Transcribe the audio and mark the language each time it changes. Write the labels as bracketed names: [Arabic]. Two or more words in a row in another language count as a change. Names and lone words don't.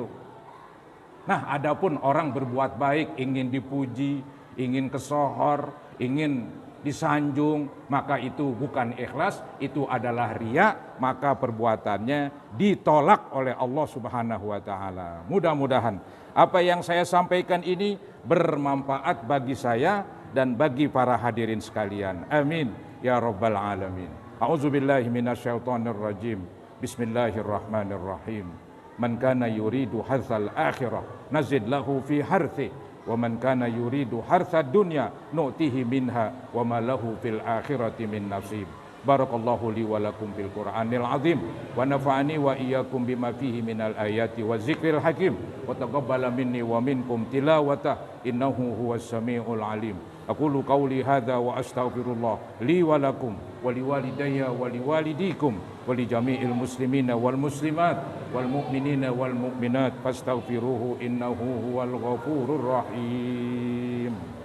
[Indonesian] Nah, adapun orang berbuat baik, ingin dipuji, ingin kesohor, ingin disanjung, maka itu bukan ikhlas, itu adalah riya, maka perbuatannya ditolak oleh Allah [Arabic] سبحانه وتعالى. [Indonesian] Mudah-mudahan apa yang saya sampaikan ini bermanfaat bagi saya dan bagi para hadirin sekalian. [Arabic] آمين يا رب العالمين. أعوذ بالله من الشيطان الرجيم. بسم الله الرحمن الرحيم. من كان يريد حرث الآخرة نزد له في حرثه ومن كان يريد حرث الدنيا نؤته منها وما له في الآخرة من نصيب. بارك الله لي ولكم في القرآن العظيم ونفعني وإياكم بما فيه من الآيات والذكر الحكيم وتقبل مني ومنكم تلاوته إنه هو السميع العليم. أقول قولي هذا وأستغفر الله لي ولكم ولوالدي ولوالديكم ولجميع المسلمين والمسلمات والمؤمنين والمؤمنات فاستغفروه إنه هو الغفور الرحيم.